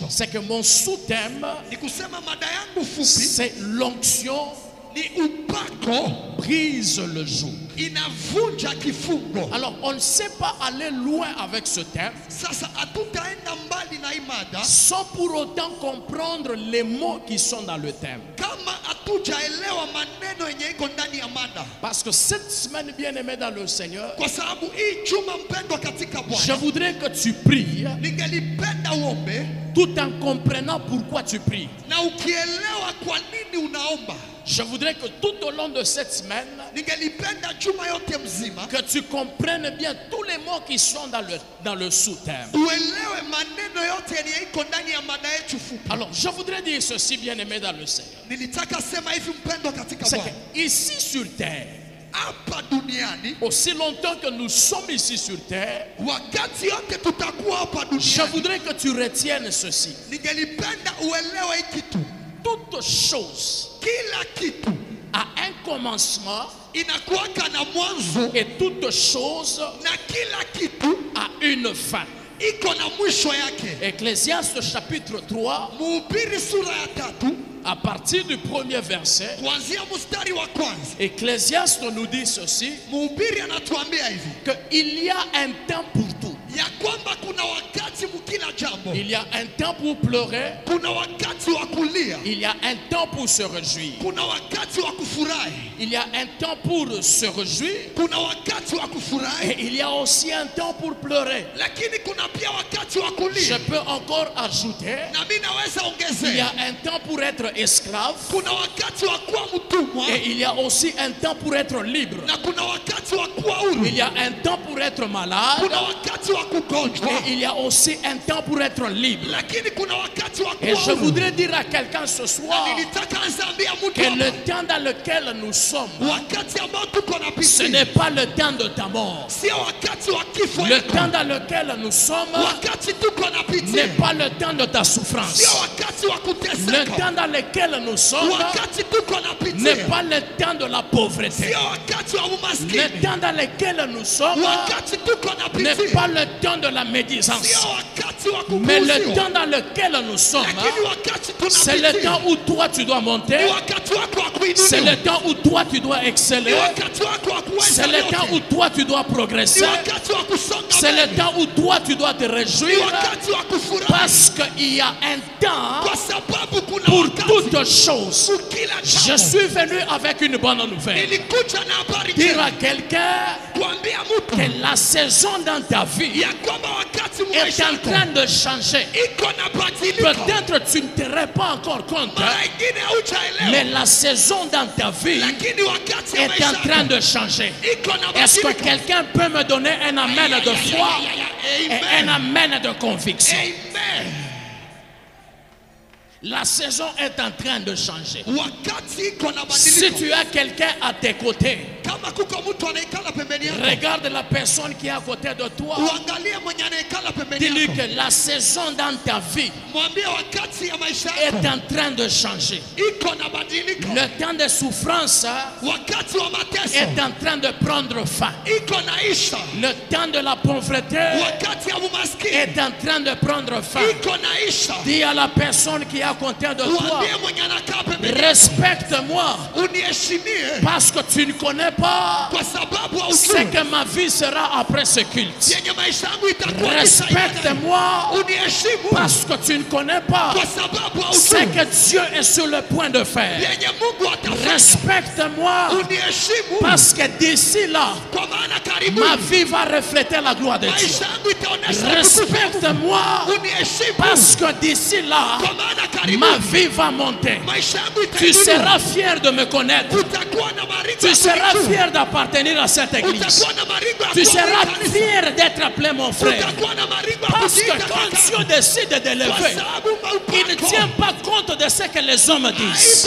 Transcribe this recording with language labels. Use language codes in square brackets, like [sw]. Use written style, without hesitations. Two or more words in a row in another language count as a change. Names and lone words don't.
[fr] c'est que mon sous-thème, [sw] Ni kusema mada yangu fupi [fr] c'est l'onction [sw] ni upako [fr] brise le joug. [sw] inavunja kifungo. [fr] Alors on ne sait pas aller loin avec ce thème [sw] Sasa hatutaenda mbali na hii mada [fr] sans pour autant comprendre les mots qui sont dans le thème. [sw] kama hatujaelewa maneno yenye iko ndani ya mada, [fr] Parce que cette semaine, bien-aimé dans le Seigneur, [sw] kwa sababu hii juma mpendwa katika [fr] je [sw] Bwana, [fr] voudrais que tu pries [sw] ningelipenda uombe [fr] tout en comprenant pourquoi tu pries. [sw] na ukielewa kwa nini unaomba. [fr] Je voudrais que tout au long de cette semaine, [sw] Ningelipenda juma yote mzima [fr] que tu comprennes bien tous les mots qui sont dans le sous-thème. [sw] uelewe maneno yote yenye iko ndani ya mada yetu fupi. [fr] Alors, je voudrais dire ceci, bien-aimé dans le Seigneur. [sw] Nilitaka sema hivi mpendwa katika [fr] C'est [sw] Bwana, [fr] qu'ici sur terre, [sw] hapa duniani, [fr] aussi longtemps que nous sommes ici sur terre, [sw] wakati yote tutakuwa hapa [fr] je [sw] duniani, [fr] voudrais que tu retiennes ceci. [sw] ningelipenda uelewe hii kitu. [fr] Toute chose [sw] Kila kitu [fr] a un commencement [sw] inakuwaka na mwanzo [fr] et toute chose [sw] na kila kitu [fr] a une fin. [sw] iko na mwisho yake. [fr] Ecclésiaste chapitre 3, [sw] Mhubiri sura ya 3 [fr] à partir du premier verset, [sw] kuanzia mstari wa kwanza, [fr] Ecclésiaste nous dit ceci, [sw] mhubiri anatuambia hivi [fr] qu'il y a un temps pour tout. [sw] ya kwamba kuna wakati mkila jambo, [fr] Il y a un temps pour pleurer, [sw] kuna wakati wa kulia, [fr] il y a un temps pour se réjouir. [sw] kuna wakati wa kufurahi, [fr] Il y a un temps pour se réjouir [sw] kuna wakati wa kufurahi, [fr] et il y a aussi un temps pour pleurer. [sw] lakini kuna pia wakati wa [fr] Je [sw] kulia. [fr] peux encore ajouter, [sw] Na mimi naweza [fr] il y a [sw] ongezea, [fr] un temps pour être esclave [sw] kuna wakati wa kuwa mtumwa [fr] et il y a aussi un temps pour être libre. [sw] na kuna wakati wa kuwa huru, [fr] Il y a un temps pour être malade [sw] kuna wakati wa kugonjwa, [fr] et il y a aussi un temps pour être libre. [sw] lakini kuna wakati wa [fr] Et [sw] kuwa [fr] je [sw] huru. [fr] voudrais dire à quelqu'un ce soir [sw] Nilitaka nzambia mtu [fr] que le [sw] hapa, [fr] temps dans lequel nous sommes, [sw] wakati ambao tuko [fr] ce [sw] napitia [fr] n'est pas le temps de ta mort. [sw] sio wakati wa kifo [fr] Le [sw] yako. [fr] temps dans lequel nous sommes [sw] Wakati tuko napitia [fr] n'est pas le temps de ta souffrance. [sw] sio wakati wa [fr] Le [sw] kuteseka. [fr] temps dans lequel nous sommes [sw] Wakati tuko [fr] n'est [sw] napitia [fr] pas le temps de la pauvreté. [sw] sio wakati wa [fr] Le [sw] umaskini. [fr] temps dans lequel nous sommes [sw] Wakati tuko [fr] n'est [sw] napitia [fr] pas le temps de la médisance. [sw] sio wakati wa [fr] Mais le [sw] kupuuziwa. [fr] temps dans lequel nous sommes, [sw] Lakini wakati [fr] c'est le [sw] tunapitia [fr] temps où toi tu dois monter. [sw] ni wakati wako wa [fr] C'est [sw] kuinuliwa. [fr] le temps où toi tu dois [sw] Ni [fr] exceller. [sw] wakati wako wa kuweza [fr] C'est le temps où [sw] yote. [fr] toi tu dois [sw] Ni [fr] progresser. [sw] wakati wa kusonga [fr] C'est le [sw] mbele. [fr] temps où toi tu dois te [sw] Ni [fr] réjouir. [sw] wakati wa kufurahi. [fr] Parce qu'il y a un temps [sw] Kwa sababu kuna [fr] pour [sw] wakati [fr] toutes choses. [sw] pour kila [fr] Je [sw] jambo. [fr] suis venu avec une bonne nouvelle. [sw] Nilikuja na habari [fr] Dire [sw] njema [fr] à quelqu'un [sw] kuambia mtu [fr] que la saison dans ta vie [sw] ya kwamba wakati [fr] est [sw] maisha [fr] en [sw] yako [fr] train de changer. [sw] iko na badilika. [fr] Peut-être tu ne te rends pas encore compte, [sw] Mara ingine [fr] mais [sw] haujaelewa, [fr] la saison dans ta vie [sw] lakini wakati ya [fr] est [sw] maisha [fr] en train [sw] yako [fr] de changer. [sw] iko na [fr] Est-ce que [sw] badilika. [fr] quelqu'un peut me donner un amen de foi et un [sw] Amen. [fr] amen de conviction? [sw] Amen. [fr] La saison est en train de changer. [sw] Wakati iko na [fr] Si [sw] badiliko. [fr] tu as quelqu'un à tes côtés, [sw] Kama kuko mtu anaikala pembeni yako, [fr] regarde la personne qui est à côté de toi. [sw] uangalie mwenye anaikala pembeni [fr] Dis-lui [sw] yako. [fr] que la saison dans ta vie [sw] Mwambie wakati ya maisha [fr] est [sw] yako [fr] en train de changer. [sw] iko na badiliko. [fr] Le temps de souffrance [sw] Wakati wa mateso [fr] est en train de prendre fin. [sw] iko naisha. [fr] Le temps de la pauvreté [sw] Wakati ya umaskini [fr] est en train de prendre fin. [sw] iko naisha. [fr] Dis à la personne qui est à côté de toi, [sw] Mwambie mwenye anakaa pembeni yako, [fr] respecte-moi [sw] uniheshimie [fr] parce que tu ne connais pas [sw] kwa sababu [fr] ce [sw] haujui [fr] que ma vie sera après ce culte. [sw] yenye maisha yangu itakuwa kisha ile. [fr] Respecte-moi [sw] Uniheshimu [fr] parce que tu ne connais pas [sw] kwa sababu [fr] ce [sw] haujui [fr] que Dieu est sur le point de faire. [sw] yenye Mungu atafanya. [fr] Respecte-moi [sw] Uniheshimu [fr] parce que d'ici là, [sw] kwa maana karibu [fr] ma vie va refléter la gloire de Dieu. [sw] maisha yangu itaonesha utukufu. [fr] Respecte-moi [sw] Uniheshimu [fr] parce que d'ici là, [sw] kwa maana [fr] ma vie va monter. Tu seras fier de me connaître. Tu seras fier d'appartenir à cette église. Tu seras fier d'être appelé mon frère. Parce que quand Dieu décide de l'élever, il ne tient pas compte de ce que les hommes disent.